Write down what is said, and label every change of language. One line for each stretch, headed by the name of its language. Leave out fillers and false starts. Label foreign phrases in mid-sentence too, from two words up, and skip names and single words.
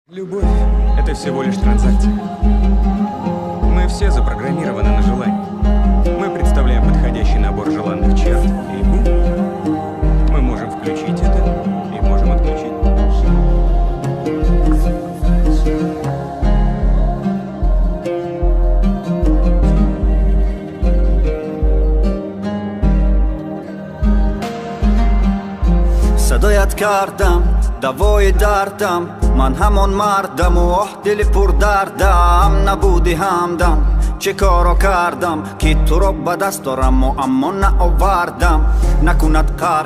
Russian: Любовь — это всего лишь транзакция. Мы все запрограммированы на желание. Мы представляем подходящий набор желанных черт, и бум, мы можем включить это и можем отключить.
Persian: صدایت کردم دوای دردم من همون مردم و دل پر دردم نبودی همدم چه کارو کردم که تو رو به دست دارم و اما نآوردم نکند قهر